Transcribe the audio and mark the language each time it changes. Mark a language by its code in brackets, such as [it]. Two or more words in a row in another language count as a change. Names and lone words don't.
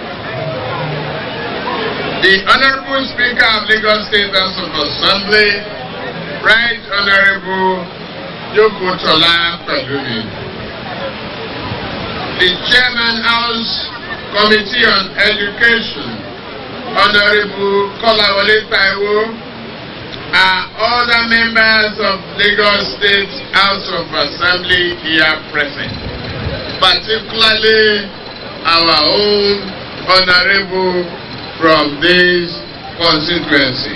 [en] The Honourable Speaker of Lagos State House of Assembly, Right Honourable Yokotola Pelumi. The Chairman House Committee on Education, Honourable Kolawole Taiwo, and other members of Lagos State House of Assembly here present, particularly our own Honourable from this constituency.